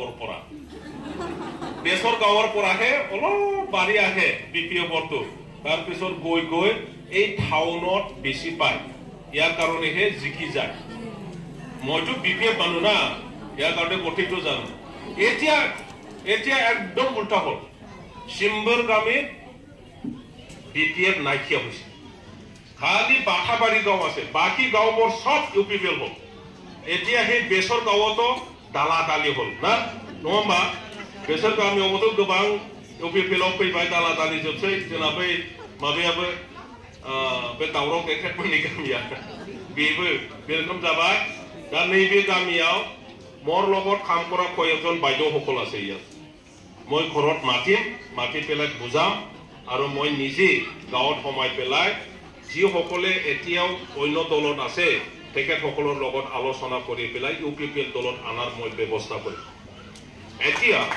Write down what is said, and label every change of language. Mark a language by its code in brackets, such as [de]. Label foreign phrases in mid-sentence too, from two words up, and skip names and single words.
[as] গাঁৱৰ পৰাহে অলপ বাঢ়ি আহে BPFৰটো তাৰপিছত গৈ এই টাউনত বেছি পায় ইয়াৰ কাৰণেহে জিকি যায় মইতো BPF মানুহ না ইয়াৰ কাৰণে গতিটো জানো এতিয়া একদম উল্টা হ'ল চিম্বৰগামীত BPF নাইকিয়া হৈছে খালি বাথাবাৰী গাঁও আছে বাকী গাঁওবোৰ সব UPPL হ'ল এতিয়া সেই বেছৰ গাঁৱতো দালাদালি হ'ল না নহ'বা [brx] बेसोर गामियावबोथ' गोबां UPPLआव फैबाय दाला-दालि जोबसै जोंना बै माबायाबो बे दावराव गेख्रेबमोननि गामिया बेबो बे रोखोम जाबाय दा नैबे गामियाव मोर [as] লগত কাম কৰা কয়েকজন বাইদেউসকল আছে ইয়াত মই ঘৰত মাতি পেলাই বুজাম আৰু মই নিজে গাঁৱত সোমাই পেলাই যিসকলে এতিয়াও অন্য দলত আছে তেখেতসকলৰ লগত আলোচনা কৰি পেলাই UPPL দলত আনাৰ মই ব্যৱস্থা কৰিম এতিয়া